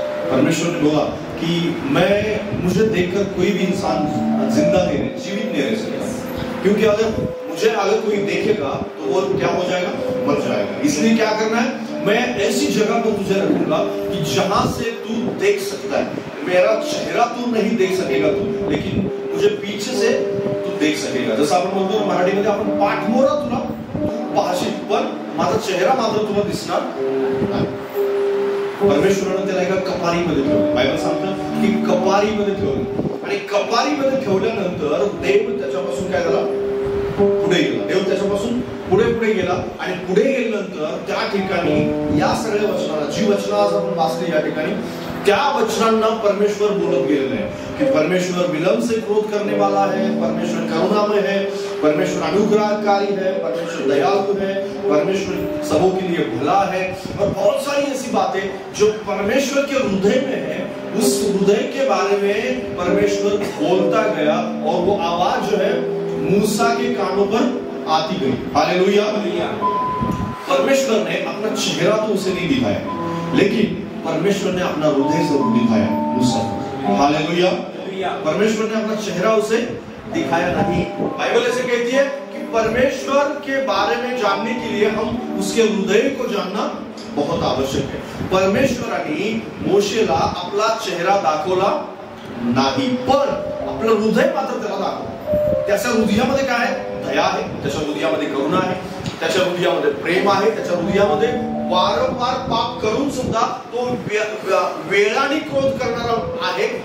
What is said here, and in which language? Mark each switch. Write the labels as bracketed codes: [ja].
[hi] परमेश्वर ने बोला कि मुझे देखकर कोई भी इंसान जिंदा नहीं रह, जीवित नहीं रह सकता, क्योंकि अगर कोई देखेगा तो वो क्या हो जाएगा, मर जाएगा। इसलिए क्या करना है, मैं ऐसी जगह पर तुझे रखूंगा कि जहां से तू देख सकता है। मेरा चेहरा तू नहीं देख सकेगा तू, लेकिन मुझे पीछे से तू देख सकेगा। [mr] जसं आपण म्हणतो ना मराठीमध्ये, आपण पाठमोरा तुला तू पाहशील पण माझा चेहरा मात्र तुला दिसणार नाही। परमेश्वराने त्याला एका कपारीमध्ये ठेवलं। बायबल सांगतं की कपारीमध्ये ठेवलं आणि कपारीमध्ये ठेवल्यानंतर देव त्याच्यापासून काय झाला, पुढे गेला। देव त्याच्यापासून पुढे गेला आणि पुढे गेल्यानंतर त्या ठिकाणी या सगळ्या वचनाला, जी वचनं आज आपण वाचली या ठिकाणी, त्या वचनांना परमेश्वर बोलत गेलेले आहे की [hi] परमेश्वर विलंब से क्रोध करने वाला है, परमेश्वर करुणामय है, परमेश्वर अनुग्रहकारी है, परमेश्वर दयालु है, परमेश्वर सबों के लिए भला है और बहुत सारी ऐसी बातें जो परमेश्वर के हृदय में है। उस हृदय के बारे में परमेश्वर बोलता गया और वो आवाज जो है मूसा के कानों पर आती गई। हालेलुया। परमेश्वर ने अपना चेहरा तो उसे नहीं दिखाया, लेकिन परमेश्वर ने अपना हृदय जरूर दिखाया मूसा को। हालेलुया। परमेश्वर ने अपना चेहरा उसे दिखाया नहीं। बाइबल ऐसे कहती है कि परमेश्वर के बारे में जानने के लिए हम उसके हृदय को जानना बहुत आवश्यक है। [mr] परमेश्वराने मोशेला आपला चेहरा दाखवला नाही, पण आपलं हृदय मात्र त्याला दाखवलं। त्याच्या हृदयामध्ये काय आहे, दया आहे, त्याच्या हृदयामध्ये करुणा आहे, त्याच्या हृदयामध्ये प्रेम आहे, त्याच्या हृदयामध्ये वारंवार पाप करून सुद्धा तो वेळाने क्रोध करणारा आहे।